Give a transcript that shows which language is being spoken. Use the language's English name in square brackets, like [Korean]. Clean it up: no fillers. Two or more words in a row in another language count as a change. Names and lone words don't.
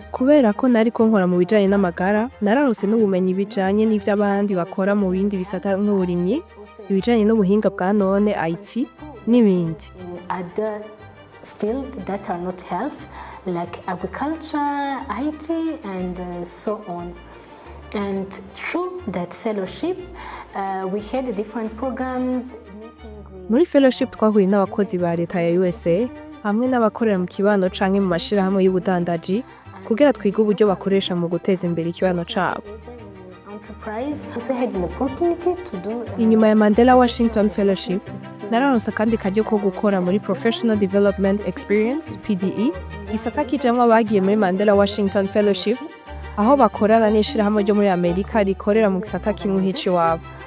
[Rundi] kubera ko nariko nkora mu bijanye n'amagara nararose n'ubumenyi bijanye n'ivy'abandi bakora mu bindi bisata nk'uburimyi, ibijanye n'ubuhinga bwa none IT n'ibindi. [English] In other fields that are not health, like agriculture, IT, and so on. And through that fellowship, we had different programs. [Rundi] Muri fellowship twahuye n'abakozi ba leta ya USA hamwe n'abakorera mu kibano canke mu mashirahamwe y'ubudandaji kugira twige uburyo bakoresha mu guteza imbere ikibano cabo. Inyuma ya Mandela Washington Fellowship, nararonse kandi karyo ko gukora muri Professional Development Experience (PDE), gisata kijamwo abagiye muri Mandela Washington Fellowship, aho bakorana n'ishirahamwe ryo muri Amerika rikorera mu gisata kimwe h'iwabo.